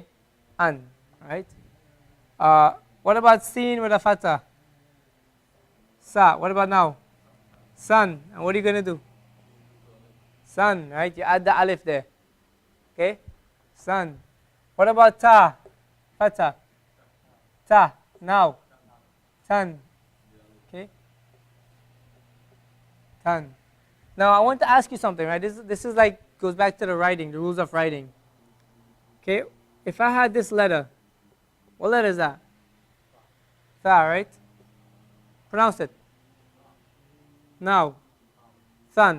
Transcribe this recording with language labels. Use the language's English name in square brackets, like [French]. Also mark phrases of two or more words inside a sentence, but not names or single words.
[English] An, right? What about Sin with a fatha? Sa. What about now? Sun. And what are you going to do? Sun, right? You add the alif there. Okay? Sun. What about Ta? Fatha. Ta. Now. Tan. Okay? Tan. Now I want to ask you something, right? This is like, goes back to the writing, the rules of writing. Okay? If I had this letter, what letter is that? Tha, right? Pronounce it. Now. Than.